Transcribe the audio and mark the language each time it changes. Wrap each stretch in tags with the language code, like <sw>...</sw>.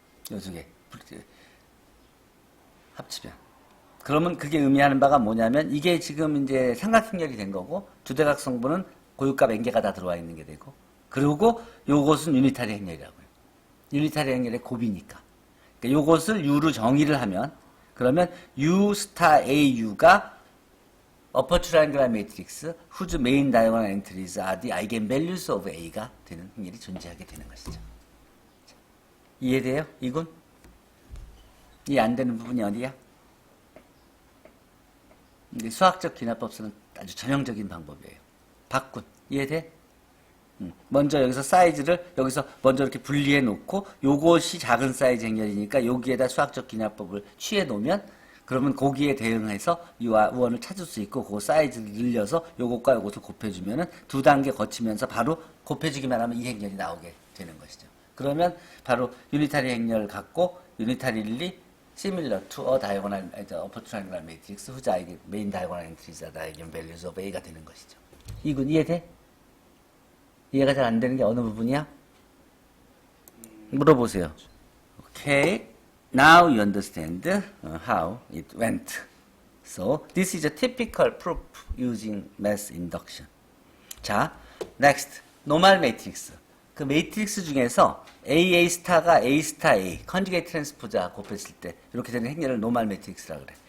<ko>요 두 개 합치면. 그러면 그게 의미하는 바가 뭐냐면 이게 지금 이제 삼각행렬이 된 거고, 두대각성분은 고유값 n개가 다 들어와 있는 게 되고, 그리고 요것은 유니타리 행렬이라고요. 유니타리 행렬의 곱이니까. 그러니까 요것을 U로 정의를 하면, 그러면 U 스타 AU가 upper triangular matrix whose main diagonal entries are the eigenvalues of A 가 되는 행렬이 존재하게 되는 것이죠. 이해돼요? 이건? 이해 안 되는 부분이 어디야? 이게 수학적 귀납법서는 아주 전형적인 방법이에요. 바꾼. 이해돼? 먼저 여기서 사이즈를 여기서 먼저 이렇게 분리해 놓고 요것이 작은 사이즈 행렬이니까 여기에다 수학적 귀납법을 취해 놓으면 그러면 거기에 대응해서 이 우원을 찾을 수 있고 그 사이즈를 늘려서 요것과 요것을 곱해주면은 두 단계 거치면서 바로 곱해주기만 하면 이 행렬이 나오게 되는 것이죠. 그러면 바로 유니타리 행렬을 갖고 유니타리리 similar to a diagonal, upper triangular matrix whose main diagonal entries are the eigenvalues of A 가 되는 것이죠. 이군 이해돼? 이해가 잘 안 되는 게 어느 부분이야? 물어보세요.</ko> <en>Okay, now you understand how it went. So this is a typical proof using mass induction.</en> <ko>자, next, 노멀 매트릭스. 그 매트릭스 중에서 AA 스타가 A 스타 A, 컨주게이트 트랜스포자 곱했을 때 이렇게 되는 행렬을 노멀 매트릭스라고 그래.</ko>